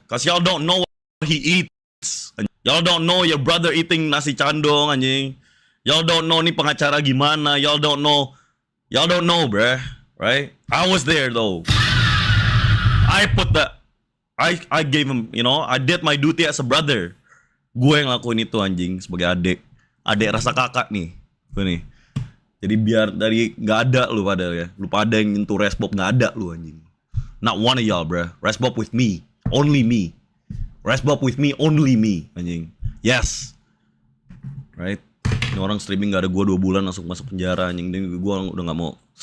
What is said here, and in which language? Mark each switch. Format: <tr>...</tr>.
<en>Cause y'all don't know what he eats. Y'all don't know your brother eating nasi candong, anjing. Y'all don't know</en> <id>nih pengacara gimana.</id> <en>Y'all don't know, bruh. Right? I was there though. I put that, I gave him, you know, I did my duty as a brother.</en> <id>Gue yang lakuin itu anjing sebagai adik rasa kakak nih, gue nih. Jadi biar dari nggak ada lu pada ya, lu pada yang nyentuh Resbob nggak ada lu anjing.</id> <en>Not one of y'all, bro. Resbob with me, only me. Resbob with me, only me, anjing. Yes, right.</en> <id>Ini orang streaming nggak ada gue 2 bulan langsung masuk penjara anjing. Ini gue udah nggak mau.</id>